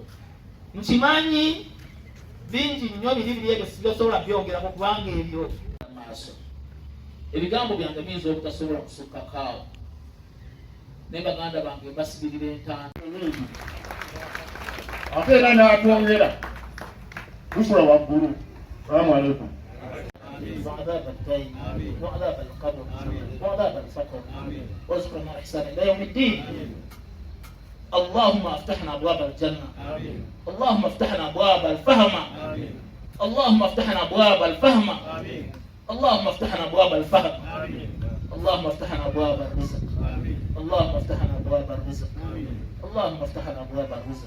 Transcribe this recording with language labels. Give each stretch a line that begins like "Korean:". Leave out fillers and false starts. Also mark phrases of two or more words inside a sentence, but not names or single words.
Ganda: Nkimanyi bingi nnyo biri ebyo sigasobola byongerako kubanga ebyo maaso. Ebigambo byange biyinza obutasobola kusukkakaawo. Naye baganda bange mbasibirira entanda. Ate era n'atwongera tusula waggulu.
Arabic: سلام عليكم. وعذاب الدين وعذاب القبر وعذاب الفقر وارزقنا احسان الى يوم الدين. اللهم افتحنا ابواب الجنه، اللهم افتحنا ابواب الفهم، اللهم افتحنا ابواب الفهم، اللهم افتحنا ابواب الفهم، اللهم افتحنا ابواب الرزق، اللهم افتحنا ابواب الرزق، اللهم افتحنا ابواب الرزق.